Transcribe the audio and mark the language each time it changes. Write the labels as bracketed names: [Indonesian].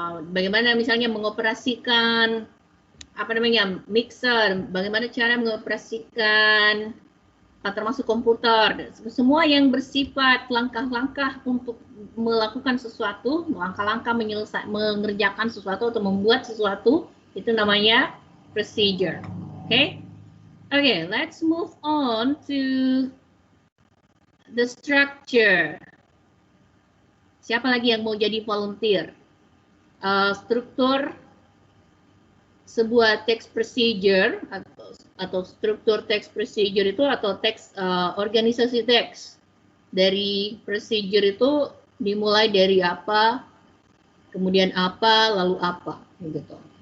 [Indonesian] bagaimana misalnya mengoperasikan mixer, bagaimana cara mengoperasikan termasuk komputer, semua yang bersifat langkah-langkah untuk melakukan sesuatu, langkah-langkah mengerjakan sesuatu atau membuat sesuatu, itu namanya procedure. [English] Okay, let's move on to the structure. [Indonesian] Siapa lagi yang mau jadi volunteer? Struktur sebuah text procedure atau struktur text procedure itu atau teks organisasi teks dari procedure itu dimulai dari apa, kemudian apa, lalu apa, gitu.